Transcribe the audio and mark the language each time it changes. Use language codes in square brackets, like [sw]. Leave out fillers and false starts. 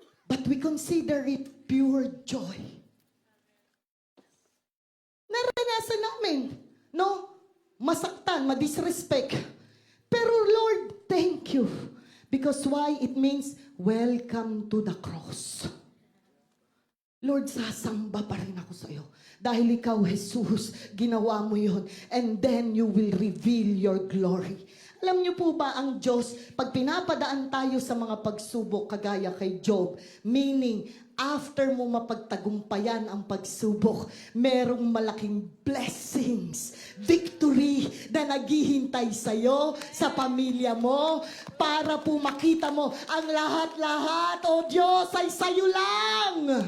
[en] But we consider it pure joy. [tl] Naranasan namin, no? Masaktan, madisrespect. [en] Pero Lord, thank you. Because why? It means, welcome to the cross. [tl] Lord, sasamba pa rin ako sa iyo. Dahil ikaw, Jesus, ginawa mo yon. [en] And then you will reveal your glory. [tl] Alam niyo po ba ang Diyos, pag pinapadaan tayo sa mga pagsubok, kagaya kay Job, meaning, after mo mapagtagumpayan ang pagsubok, merong malaking blessings, victory na naghihintay sa'yo, sa pamilya mo, para po makita mo ang lahat-lahat, o Diyos, ay sa'yo lang.